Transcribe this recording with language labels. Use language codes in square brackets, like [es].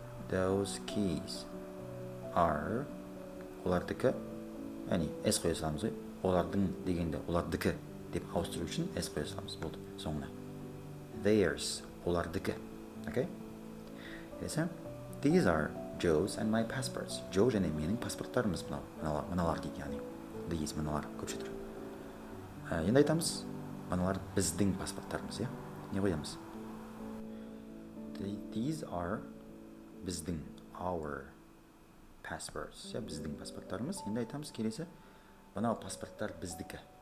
[en] Those keys are [kk] олардікі. Яғни S қоя саламыз ғой. Олардың дегенде олардікі деп ауыстыру үшін S қоя саламыз. Болды соңына. [en] Theirs [kk] олардікі. Окей? Келесі. [en] These are Joe's and my passports. [kk] Joe және менің паспорттарымыз мыналар дейді, яғни. [en] These [kk] мыналар көпше тұр. Енді айтамыз. Мыналар біздің паспорттарымыз, иә? Не қоямыз? [en] These are [kk] біздің, [en] our passports. [kk] Біздің паспорттарымыз. Енді айтамыз келесі. Мынау паспорттар біздікі.